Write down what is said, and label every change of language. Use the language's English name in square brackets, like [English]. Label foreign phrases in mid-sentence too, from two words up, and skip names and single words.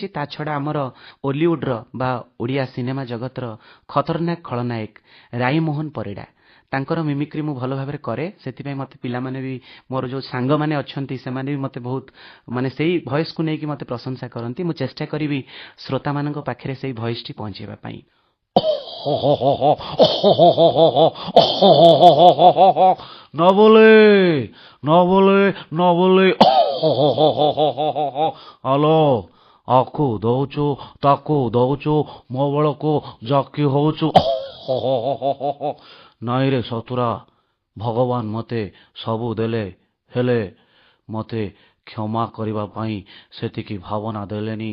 [Odia] ତା ଛଡ଼ା ଆମର ଓଲିଉଡର ବା ଓଡ଼ିଆ ସିନେମା ଜଗତର ଖତରନାକ ଖଳନାୟକ ରାଇମୋହନ ପରିଡ଼ା, ତାଙ୍କର ମିମିକ୍ରି ମୁଁ ଭଲ ଭାବରେ କରେ। ସେଥିପାଇଁ ମୋତେ ପିଲାମାନେ ବି, ମୋର ଯେଉଁ ସାଙ୍ଗମାନେ ଅଛନ୍ତି ସେମାନେ ବି ମୋତେ ବହୁତ ମାନେ ସେଇ ଭଏସ୍କୁ ନେଇକି ମୋତେ ପ୍ରଶଂସା କରନ୍ତି। ମୁଁ ଚେଷ୍ଟା କରିବି ଶ୍ରୋତାମାନଙ୍କ ପାଖରେ ସେଇ ଭଏସ୍ଟି ପହଞ୍ଚାଇବା ପାଇଁ। [Hindi] न बोले न बोले न बोले [Odia] ଆଲୋ, ଆକୁ ଦଉଛୁ ତାକୁ ଦଉଛୁ, ମୋ ବେଳକୁ ଜାକି ହଉଛୁ। ନାଇଁରେ ସତୁରା, ଭଗବାନ ମୋତେ ସବୁ ଦେଲେ, ହେଲେ ମୋତେ କ୍ଷମା କରିବା ପାଇଁ ସେତିକି ଭାବନା ଦେଲେନି।